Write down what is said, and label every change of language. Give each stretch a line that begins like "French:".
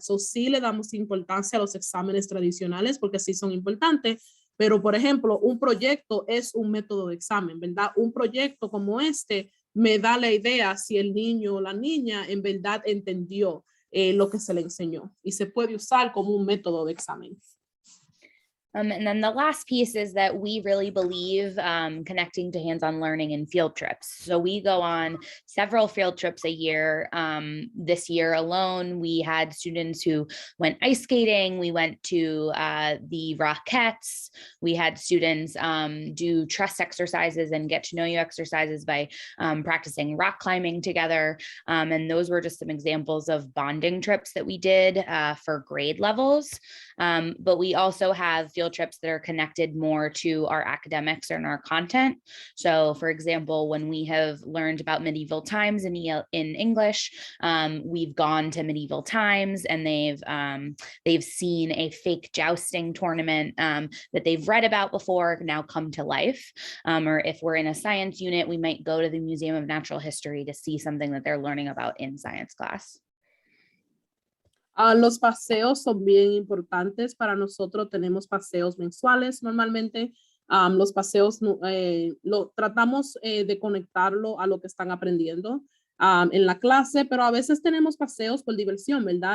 Spanish: Sí le damos importancia a los exámenes tradicionales porque sí son importantes, pero por ejemplo, un proyecto es un método de examen, ¿verdad? Un proyecto como este me da la idea si el niño o la niña en verdad entendió lo que se le enseñó y se puede usar como un método de examen.
English: And then the last piece is that we really believe connecting to hands-on learning in field trips. So we go on several field trips a year. This year alone, we had students who went ice skating. We went to the Rockettes. We had students do trust exercises and get to know you exercises by practicing rock climbing together. And those were just some examples of bonding trips that we did for grade levels. But we also have field trips that are connected more to our academics and our content. So for example, when we have learned about medieval times in English, we've gone to medieval times and they've seen a fake jousting tournament that they've read about before now come to life. Or if we're in a science unit, we might go to the Museum of Natural History to see something that they're learning about in science class.
Spanish: Los paseos son bien importantes para nosotros. Tenemos paseos mensuales normalmente. Los paseos tratamos de conectarlo a lo que están aprendiendo en la clase, pero a veces tenemos paseos por diversión, ¿verdad?